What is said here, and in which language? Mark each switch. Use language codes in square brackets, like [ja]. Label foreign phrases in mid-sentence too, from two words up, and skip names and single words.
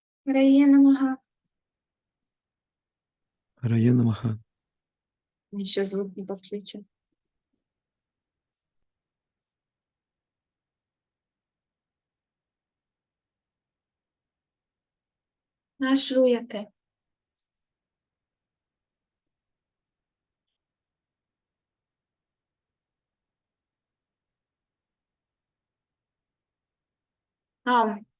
[sa] हरये नमः. हरये नमः. [ru] Еще звук не подключен. [sa] न श्रूयते. आम्.